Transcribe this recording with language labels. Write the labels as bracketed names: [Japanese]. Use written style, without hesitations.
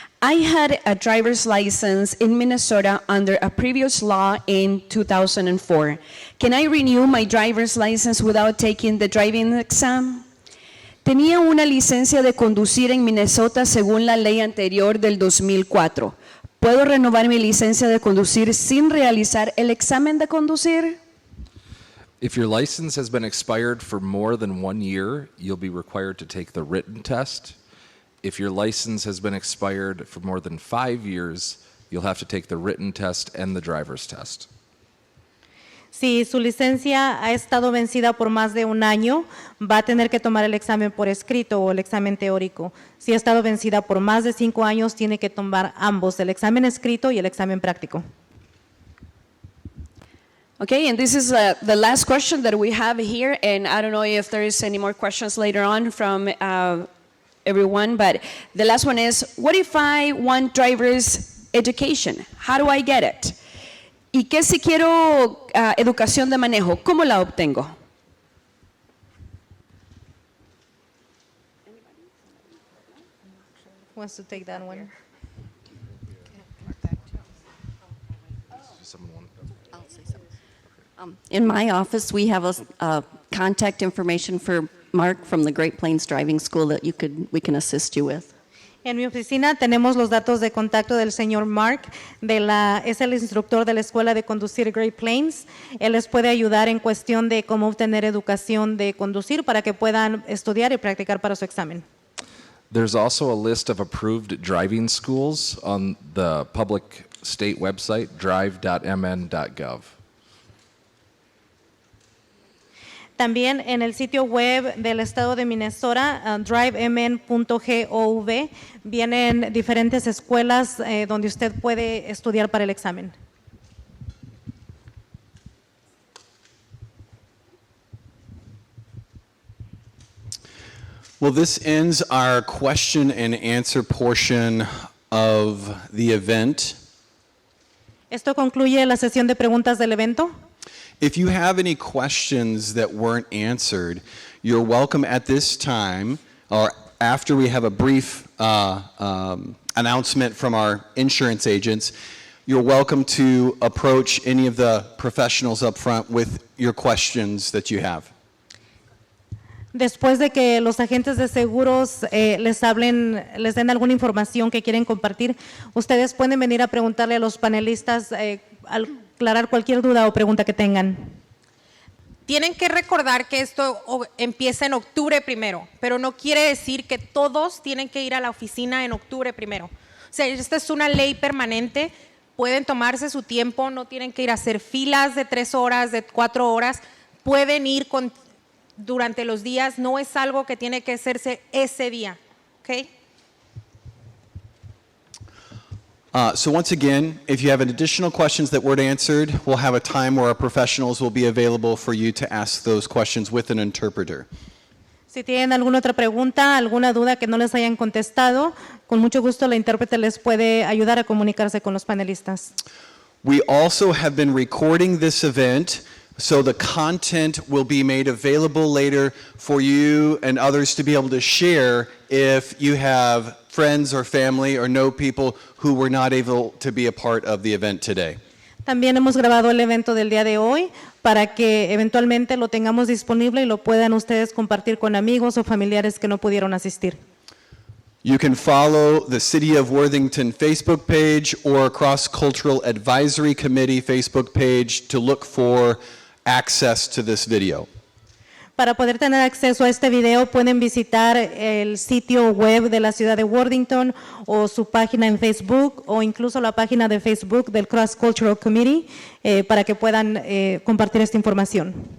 [English] I had a driver's license in Minnesota under a previous law in 2004. Can I renew my driver's license without taking the driving exam? [Spanish] Tenía una licencia de conducir en Minnesota según la ley anterior del 2004. ¿Puedo renovar mi licencia de conducir sin realizar el examen de conducir? [English] If your license has been expired for more than 1 year, you'll be required to take the written test. If your license has been expired for more than 5 years, you'll have to take the written test and the driver's test. [Spanish] Si su licencia ha estado vencida por más de un año, va a tener que tomar el examen por escrito o el examen teórico. Si ha estado vencida por más de 5 años, tiene que tomar ambos, el examen escrito y el examen práctico. [English] Okay, and this is the last question that we have here, and I don't know if there is any more questions later on from everyone, but the last one is, what if I want driver's education? How do I get it? [Spanish] ¿Y qué si quiero educación de manejo? ¿Cómo la obtengo? [English] Wants to take that one? In my office, we have a contact information for Mark from the Great Plains Driving School that we can assist you with. [Spanish] En mi oficina tenemos los datos de contacto del señor Mark, es el instructor de la Escuela de Conducir Great Plains. Él les puede ayudar en cuestión de cómo obtener educación de conducir para que puedan estudiar y practicar para su examen. [English] There's also a list of approved driving schools on the public state website, drive.mn.gov. [Spanish] También en el sitio web del estado de Minnesota, drivemn.gov, vienen diferentes escuelas donde usted puede estudiar para el examen. [English] Well, this ends our question and answer portion of the event. [Spanish] Esto concluye la sesión de preguntas del evento. [English] If you have any questions that weren't answered, you're welcome at this time, or after we have a brief announcement from our insurance agents, you're welcome to approach any of the professionals up front with your questions that you have. [Spanish] Después de que los agentes de seguros les den alguna información que quieren compartir, ustedes pueden venir a preguntarle a los panelistas, aclarar cualquier duda o pregunta que tengan. Tienen que recordar que esto empieza en octubre primero, pero no quiere decir que todos tienen que ir a la oficina en octubre primero. O sea, esta es una ley permanente, pueden tomarse su tiempo, no tienen que ir a hacer filas de 3 horas, de 4 horas, pueden ir durante los días, no es algo que tiene que hacerse ese día, ¿ok? [English] So once again, if you have additional questions that weren't answered, we'll have a time where our professionals will be available for you to ask those questions with an interpreter. [Spanish] Si tienen alguna otra pregunta, alguna duda que no les hayan contestado, con mucho gusto la intérprete les puede ayudar a comunicarse con los panelistas. [English] We also have been recording this event, so the content will be made available later for you and others to be able to share if you have friends or family or know people who were not able to be a part of the event today. [Spanish] También hemos grabado el evento del día de hoy para que eventualmente lo tengamos disponible y lo puedan ustedes compartir con amigos o familiares que no pudieron asistir. [English] You can follow the City of Worthington Facebook page or Cross Cultural Advisory Committee Facebook page to look for access to this video. [Spanish] Para poder tener acceso a este video pueden visitar el sitio web de la ciudad de Worthington o su página en Facebook o incluso la página de Facebook del Cross Cultural Committee para que puedan compartir esta información.